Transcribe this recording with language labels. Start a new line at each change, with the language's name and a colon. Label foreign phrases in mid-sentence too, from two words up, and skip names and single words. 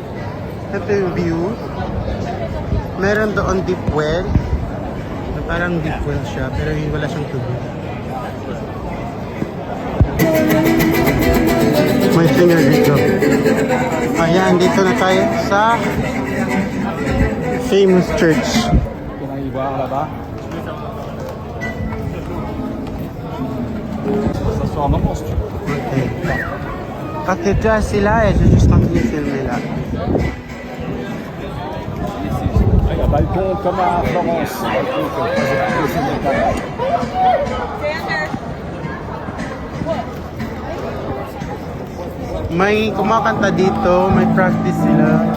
Filipino: Ito yung view. Meron doon
English: deep well.
Filipino: Parang
English: deep well
Filipino: siya pero wala siyang tubig. May singer dito. Ayan, dito na tayo sa
English: famous church.
Filipino: Okay.
French: Cathédrale, c'est là et je juste continue de filmer là. Il y a balcon comme à Florence.
Filipino: May kumakanta dito, may practice sila.